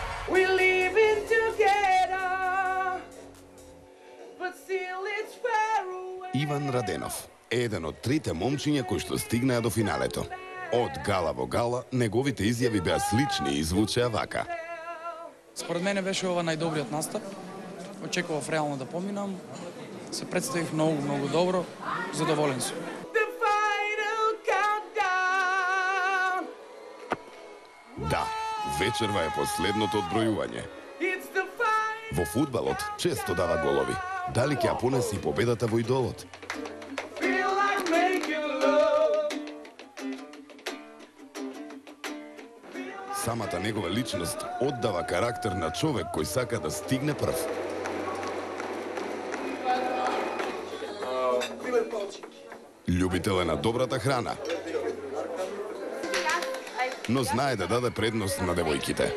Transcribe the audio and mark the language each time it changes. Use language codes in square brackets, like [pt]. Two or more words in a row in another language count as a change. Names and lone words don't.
[en] We living together, but still it's far away. [mk] Иван Раденов е еден од трите момчиња кои што стигнаа до финалето. Од гала во гала, неговите изјави беа слични и звучеа вака. Според мене беше ова најдобриот настап. Очекував реално да поминам. Се представив многу добро. Задоволен сум. [en] The final countdown. [mk] Да, вечерва е последното одбројување. [en] It's the final. [mk] Во фудбалот често дава голови. Дали ќе ја понеси победата во идолот? [en] Feel like making love. [mk] Самата негова личност оддава карактер на човек кој сака да стигне прв. Љубител е на добрата храна, но знае да даде предност на девојките.